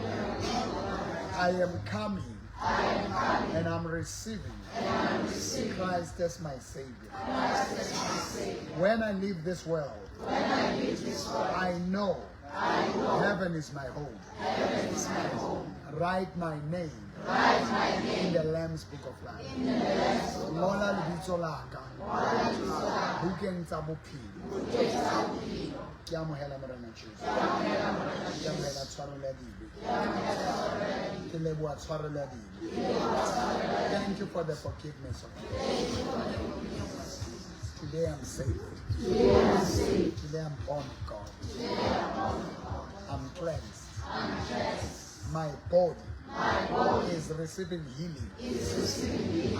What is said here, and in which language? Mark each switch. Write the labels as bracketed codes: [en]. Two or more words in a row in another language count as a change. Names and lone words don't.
[en] I am coming and I'm receiving Christ as my Savior. When I leave this world, I know heaven is my home. Write my name in the Lamb's Book of Life. [st] Ngola lebitso laka. Bukeng tsa bophelo. Ke amohela Morena Jesu. Ke amohela tshwaro la dibe. Ke leboha tshwaro la dibe. [en] Thank you for the forgiveness of God. Today I'm saved. Today I'm born of God. I'm cleansed. My body is receiving healing.